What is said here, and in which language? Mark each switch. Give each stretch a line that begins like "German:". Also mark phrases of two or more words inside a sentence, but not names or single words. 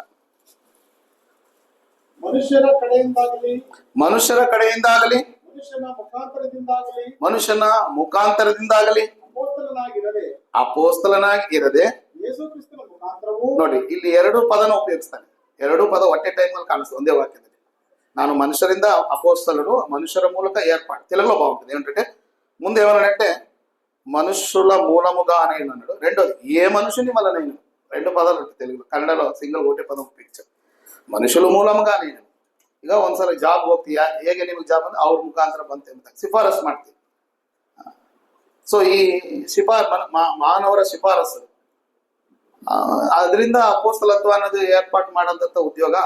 Kannada: ಮನುಷ್ಯರ ಕಡೆಯಿಂದಾಗಲಿ ಮನುಷ್ಯನ ಮುಖಾಂತರದಿಂದಾಗಲಿ ಅಪೋಸ್ತಲನಾಗಿ ಇರದೆ ನೋಡಿ, ಇಲ್ಲಿ ಎರಡು ಪದನ ಉಪಯೋಗಿಸ್ತಾನೆ. ಎರಡು ಪದ ಒಟ್ಟೆ ಟೈಮಲ್ಲಿ ಕಾಣಿಸ್ತದೆ ಒಂದೇ ವಾಕ್ಯದಲ್ಲಿ.
Telugu: ನಾನು మనుషರಿಂದ అపోస్తలుడు, మనుషుల మూలక ఏర్పాటు. తెలుగులో బాగుంటుంది ఏంటంటే ముందు ఏమన్నాడంటే మనుషుల మూలముగా నేను అన్నాడు. రెండోది ఏ మనుషుని వల్ల నేను. రెండు పదాలు ఉంటాయి తెలుగులో. కన్నడలో సింಗಲ್ ఒకటే పదం ఉపయోగించాడు.
Kannada: ಮನುಷ್ಯರ ಮೂಲಕ ನೀನು. ಈಗ ಒಂದ್ಸಲ ಜಾಬ್ ಹೋಗ್ತೀಯಾ, ಹೇಗೆ ನಿಮ್ಗೆ ಜಾಬ್ ಅಂದ್ರೆ ಅವ್ರ ಮುಖಾಂತರ ಬಂತೆ ಅಂತ ಶಿಫಾರಸ್ ಮಾಡ್ತೀವಿ. ಸೊ ಈ ಮಾನವರ ಶಿಫಾರಸು, ಅದರಿಂದ ಅಪೋಸ್ತಲತ್ವ ಅನ್ನೋದು ಏರ್ಪಾటు ಮಾಡಂತ ಉದ್ಯೋಗ ಅಲ್ಲ.